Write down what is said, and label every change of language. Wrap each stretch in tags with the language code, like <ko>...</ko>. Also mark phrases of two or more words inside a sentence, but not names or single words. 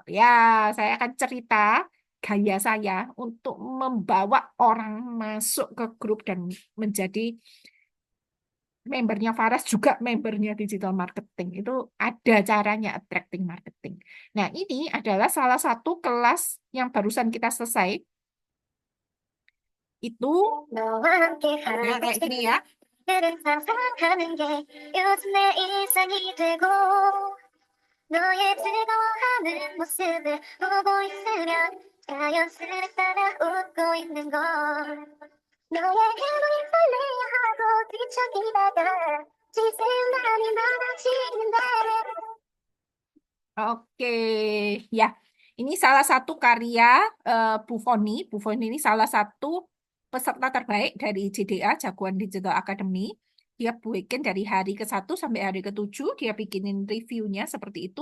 <id>Ya, saya akan cerita gaya saya untuk membawa orang masuk ke grup dan menjadi membernya Faras, juga membernya</id> <en>digital marketing.</en> <id>Itu ada caranya</id> <en>attracting marketing.</en> <id>Nah, ini adalah salah satu kelas yang barusan kita selesai. Itu kayak gini ya.</id> <ko>너의 즐거워하는 모습을 보고 있으면 자연스레 따라 웃고 있는 걸 너의 행운이 설레하고 뒤척이다가 지새움이 많아지는데</ko> <id>Oke, ya. Ini salah satu karya Bu Foni. Bu Foni ini salah satu peserta terbaik dari JDA, Jagoan Digital Academy. Dia bikin dari hari ke-1 sampai hari ke-7, dia bikinin reviewnya seperti itu.</id>